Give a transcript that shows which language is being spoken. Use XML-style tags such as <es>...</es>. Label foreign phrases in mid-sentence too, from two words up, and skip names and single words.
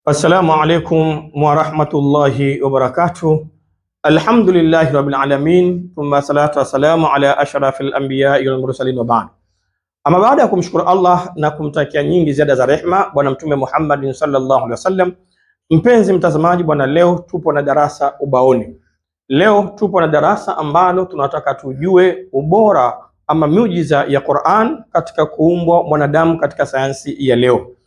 <ar>السلام عليكم ورحمة الله وبركاته. الحمد لله رب العالمين ثم الصلاة والسلام على أشرف الأنبياء والمرسلين وبعد.</ar> <sw>Ama baada ya kumshukuru Allah na kumtakia nyingi ziada za rehma Bwana Mtume Muhammad</sw> <ar>صلى الله عليه وسلم,</ar> <sw>mpenzi mtazamaji bwana, leo tupo na darasa ubaoni. Leo tupo na darasa ambalo tunataka tujue ubora ama miujiza ya Qur'an katika kuumbwa mwanadamu katika sayansi ya leo.</sw>